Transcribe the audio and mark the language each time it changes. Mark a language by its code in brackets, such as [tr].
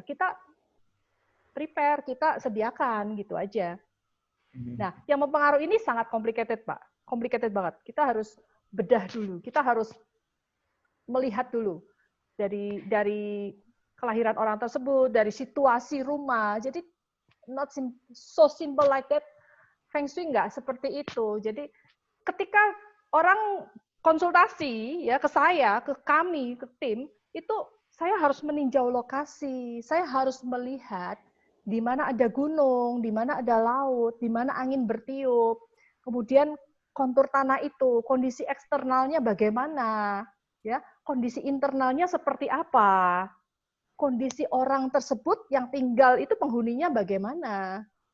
[id] Kita prepare, kita sediakan gitu aja. Nah, yang mempengaruhi ini sangat complicated, Pak. Complicated banget. Kita harus bedah dulu. Kita harus melihat dulu dari kelahiran orang tersebut, dari situasi rumah. Jadi [en] not so simple like that. [id] Feng Shui nggak seperti itu. Jadi ketika orang konsultasi ya ke saya, ke kami, ke tim, itu saya harus meninjau lokasi, saya harus melihat di mana ada gunung, di mana ada laut, di mana angin bertiup, kemudian kontur tanah itu, kondisi eksternalnya bagaimana, ya, kondisi internalnya seperti apa, kondisi orang tersebut yang tinggal itu penghuninya bagaimana,